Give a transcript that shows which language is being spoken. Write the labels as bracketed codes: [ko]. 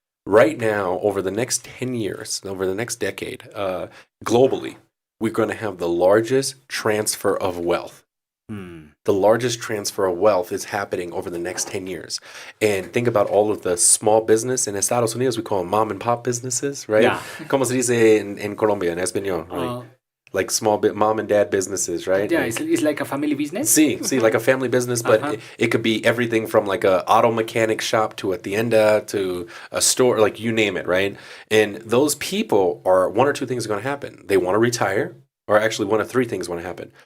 [en] right now, over the next 10 years, over the next decade, globally, we're going to have the largest transfer of wealth. The largest transfer of wealth is happening over the next 10 years. And think about all of the small business. In Estados Unidos, we call them mom and pop businesses, right? Yeah. [es] ¿Cómo se dice en Colombia, en español? [en] Like small mom and dad businesses, right? Yeah, like, it's like a family business. See, like a family business, but it could be everything from like a auto mechanic shop to a tienda to a store, like you name it, right? And those people are, one or two things are going to happen. They want to retire, or actually one of three things want to happen.